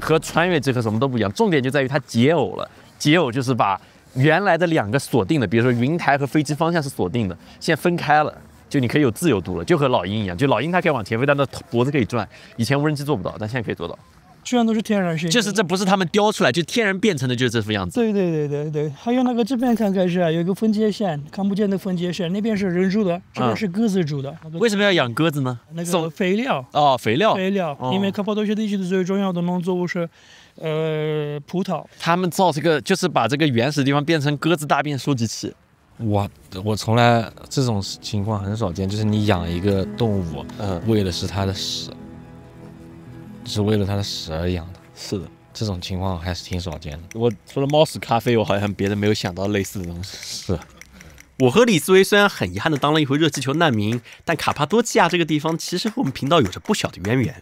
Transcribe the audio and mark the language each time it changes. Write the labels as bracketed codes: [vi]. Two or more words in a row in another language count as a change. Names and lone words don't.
[zh] 和穿越機和什麼都不一樣，重點就在於它解耦了。解耦就是把原來的2個鎖定的，比如說雲台和飛機方向是鎖定的，現在分開了，就你可以有自由度了，就和老鷹一樣，就老鷹它可以往前飛，但它脖子可以轉，以前無人機做不到，但現在可以做到。居然都是天然設計，就是這不是他們雕出來，就天然變成的，就是這副樣子。對，還有那個這邊看開始啊，有一個分界線，看不見的分界線，那邊是人住的，這邊是鴿子住的。為什麼要養鴿子呢？那個肥料哦，肥料，因為卡帕多西亚地區的最重要的農作物是葡萄。他們造這個就是把這個原始地方變成鴿子大便收集器。我從來這種情況很少見，就是你養一個動物，為的是它的屎。是為了它的屎而養的，是的，這種情況還是挺少見的。我除了貓屎咖啡，我好像別的沒有想到類似的東西。是，我和李思維雖然很遺憾的當了一回熱氣球難民，但卡帕多奇亞這個地方其實和我們頻道有着不小的淵源。